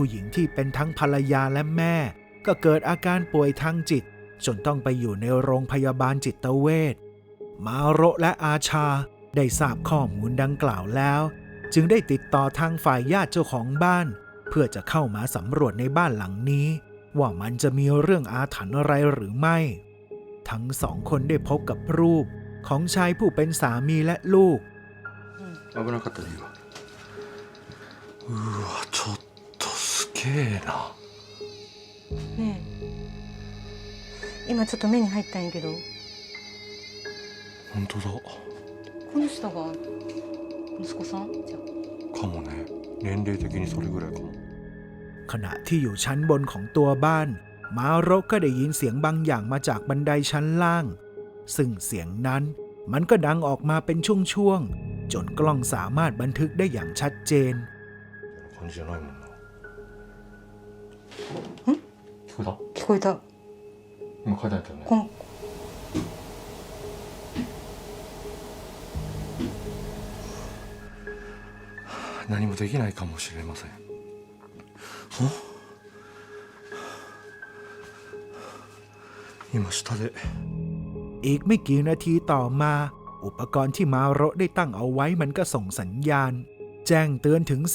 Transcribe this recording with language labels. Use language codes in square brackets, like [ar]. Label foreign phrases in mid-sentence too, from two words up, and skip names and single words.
[th] หญิงที่เป็นทั้งภรรยาและแม่ก็เกิดอาการป่วยทางจิตจนต้องไปอยู่ในโรงพยาบาลจิตเวชมาโระและอาชาได้ทราบข้อมูลดังกล่าวแล้วจึงได้ติดต่อทางฝ่ายญาติเจ้าของบ้านเพื่อจะเข้ามาสำรวจในบ้านหลังนี้ว่ามันจะมีเรื่องอาถรรพ์อะไรหรือไม่ทั้ง2 คนได้พบกับรูปของชายผู้เป็นสามีและลูก [ja] 危なかったね今うわちょっとすげえなねえ今ちょっと目に入ったんやけど本当だこの人が息子さんじゃかもね年齢的にそれぐらいかも [th] ขณะที่อยู่ชั้นบนของตัวบ้านมาโระก็ได้ยินเสียงบางอย่างมาจากบันไดชั้นล่างซึ่งเสียงนั้นมันก็ดังออกมาเป็นช่วงๆจนกล้องสามารถบันทึกได้อย่างชัดเจน [ja] 感じじゃないもんな聞こえた聞こえた今書いてあったよね何もできないかもしれません今下で [th] อีกไม่กี่นาทีต่อมาอุปกรณ์ที่มาโระได้ตั้งเอาไว้มันก็ส่งสัญญาณแจ้งเตือนถึง